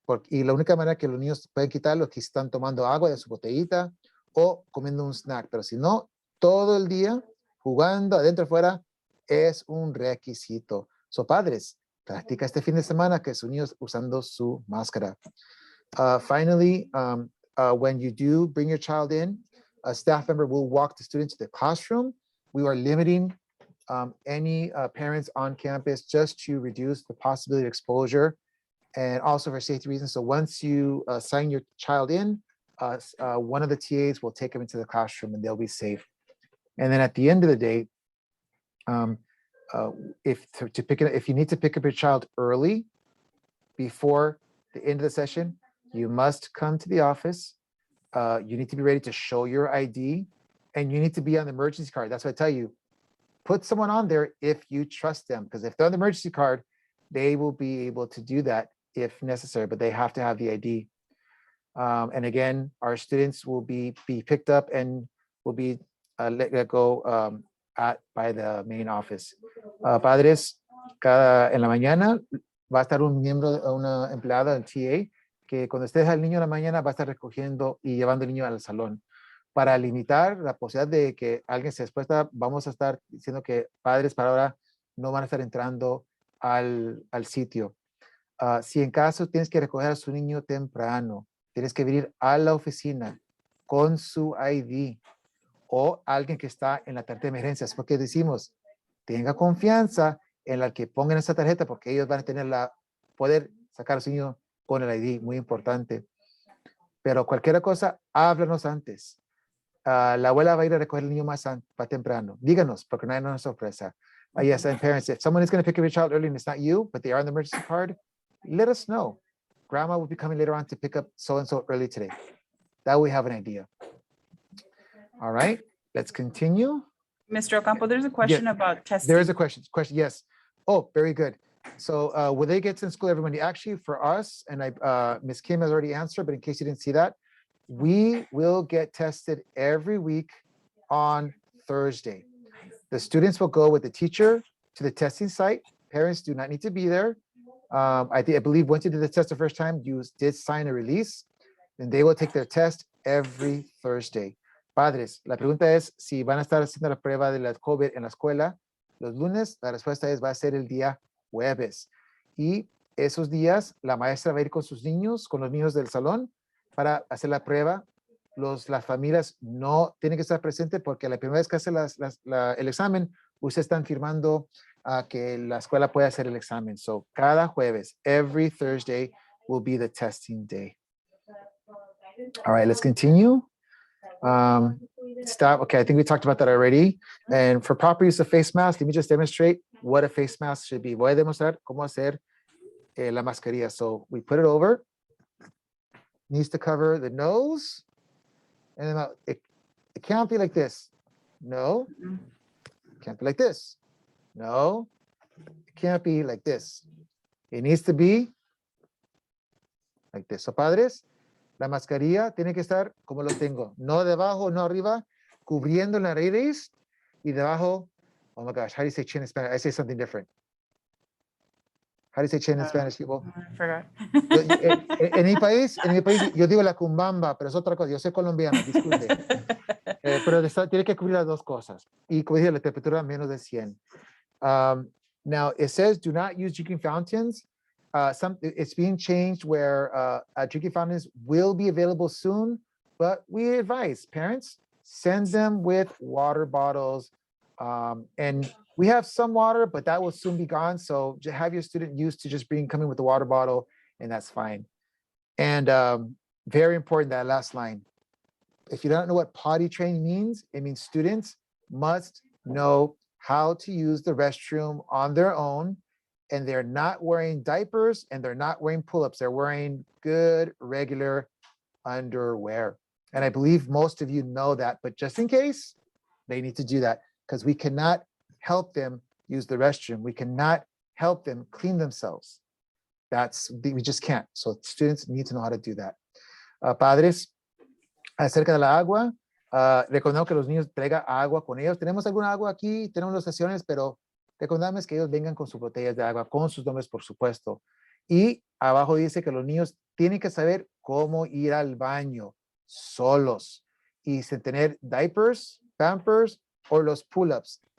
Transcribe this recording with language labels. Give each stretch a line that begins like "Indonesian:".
Spanish: Y la única manera que los niños pueden quitarlo es que están tomando agua de su botellita o comiendo un snack. Pero si no, todo el día jugando adentro afuera es un requisito.
English: So,
Spanish: padres, practica este fin de semana que sus niños usando su máscara.
English: Finally, when you do bring your child in, a staff member will walk the student to the classroom. We are limiting any parents on campus just to reduce the possibility of exposure. and also for safety reasons. So once you sign your child in, one of the TAs will take them into the classroom and they'll be safe. And then at the end of the day, if you need to pick up your child early before the end of the session, you must come to the office. You need to be ready to show your ID, and you need to be on the emergency card. That's what I tell you. Put someone on there if you trust them, because if they're on the emergency card, they will be able to do that if necessary, but they have to have the ID. And again, our students will be picked up and will be let go by the main office.
Spanish: Padres, en la mañana va a estar un miembro, una empleada del TA, que cuando estés al niño en la mañana va a estar recogiendo y llevando al niño al salón. Para limitar la posibilidad de que alguien se expuesta, vamos a estar diciendo que padres para ahora no van a estar entrando al sitio. Si en caso tienes que recoger a su niño temprano, tienes que venir a la oficina con su ID o alguien que está en la tarjeta de emergencias, porque decimos, tenga confianza en la que pongan esa tarjeta, porque ellos van a tener poder sacar a su niño con el ID, muy importante. Pero cualquier cosa, háblanos antes. La abuela va a ir a recoger el niño más temprano. Díganos, porque no hay una sorpresa.
English: Yes, and parents, if someone is going to pick up your child early and it's not you, but they are on the emergency card, let us know. Grandma will be coming later on to pick up so-and-so early today. That way we have an idea. All right, let's continue. Mr. Ocampo, there's a question about testing. There is a question, yes. Oh, very good. So will they get to school, everybody? Actually, for us, and Ms. Kim has already answered, but in case you didn't see that, we will get tested every week on Thursday. The students will go with the teacher to the testing site. Parents do not need to be there. I believe once you did the test the first time, you did sign a release, and they will take their test every Thursday.
Spanish: Padres, la pregunta es si van a estar haciendo la prueba de la COVID en la escuela los lunes. La respuesta es va a ser el día jueves. Y esos días la maestra va a ir con sus niños, con los niños del salón para hacer la prueba. Las familias no tienen que estar presentes porque la primera vez que hace el examen, ustedes están firmando que la escuela puede hacer el examen.
English: So
Spanish: cada jueves,
English: every Thursday will be the testing day. All right, let's continue. Stop. Okay, I think we talked about that already. And for proper use of face mask, let me just demonstrate what a face mask should be.
Spanish: Voy a demostrar cómo hacer la mascarilla.
English: So we put it over. Needs to cover the nose and the mouth. It can't be like this. No. It can't be like this. No. It can't be like this. It needs to be like this. So,
Spanish: padres, la mascarilla tiene que estar como lo tengo. No debajo, no arriba, cubriendo la nariz y debajo.
English: Oh my gosh, how do you say chin in Spanish? I say something different. How do you say chin in Spanish, people? I forgot.
Spanish: En mi país, yo digo la cumbamba, pero es otra cosa. Yo soy colombiano, disculpe. Pero tiene que cubrir las dos cosas. Y como dije, la temperatura menos de 100.
English: Now, it says do not use drinking fountains. It's being changed where drinking fountains will be available soon, but we advise parents, send them with water bottles. And we have some water, but that will soon be gone. So have your student used to just coming with the water bottle, and that's fine. And very important, that last line. If you don't know what potty training means, it means students must know how to use the restroom on their own, and they're not wearing diapers and they're not wearing pull-ups. They're wearing good, regular underwear. And I believe most of you know that, but just in case, they need to do that because we cannot help them use the restroom. We cannot help them clean themselves. We just can't. So students need to know how to do that.
Spanish: Padres, acerca de la agua, recordemos que los niños traigan agua con ellos. Tenemos alguna agua aquí, tenemos las estaciones, pero recordamos que ellos vengan con sus botellas de agua, con sus nombres, por supuesto. Y abajo dice que los niños tienen que saber cómo ir al baño solos y sin tener diapers, pampers o los pull-ups.